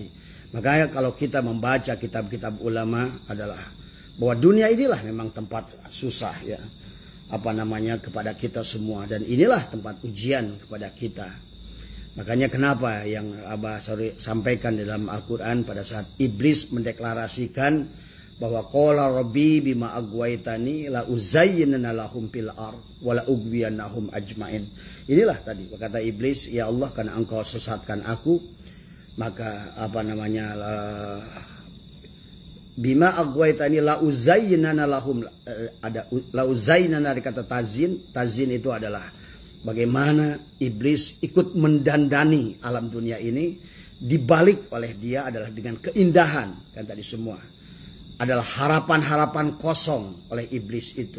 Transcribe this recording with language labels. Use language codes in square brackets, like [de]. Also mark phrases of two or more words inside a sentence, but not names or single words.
[id] Makanya kalau kita membaca kitab-kitab ulama adalah bahwa dunia inilah memang tempat susah ya. Kepada kita semua, dan inilah tempat ujian kepada kita. Makanya kenapa yang Abah sampaikan dalam Al-Quran pada saat iblis mendeklarasikan bahwa [ar] قال رب بما أغويتني لأزينن لهم في الأرض ولأغوينهم أجمعين. [id] Inilah tadi kata iblis, [ar] يا الله [id] karena engkau sesatkan aku, maka [ar] بما أغويتني لأزينن لهم, [id] ada [ar] لأزينن [id] dari kata tazin. Tazin itu adalah bagaimana iblis ikut mendandani alam dunia ini, dibalik oleh dia adalah dengan keindahan, kan tadi semua adalah harapan-harapan kosong oleh iblis itu.